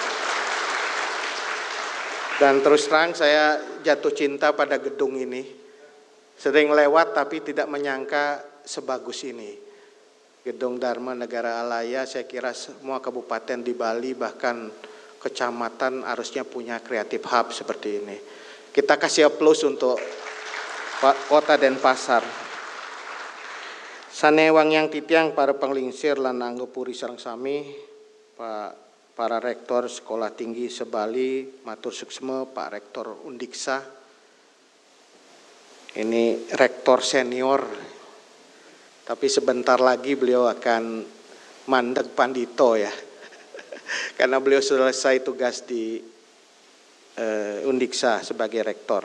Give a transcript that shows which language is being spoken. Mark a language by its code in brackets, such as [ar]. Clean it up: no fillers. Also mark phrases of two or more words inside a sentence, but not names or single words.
[id] Dan terus terang saya jatuh cinta pada gedung ini. Sering lewat tapi tidak menyangka sebagus ini. Gedung Dharma Negara Alaya, saya kira semua kabupaten di Bali bahkan kecamatan harusnya punya [en] creative hub [id] seperti ini. Kita kasih aplaus untuk Pak Kota Denpasar. [ban] Sanewang yang titiang para penglingsir lan anggapuri sareng sami, [id] para rektor Sekolah Tinggi Sebali, [ban] matur suksma Pak Rektor Undiksa. [id] Ini rektor senior, tapi sebentar lagi beliau akan [jv] mandek pandito [id] ya, karena beliau selesai tugas di Undiksa sebagai rektor.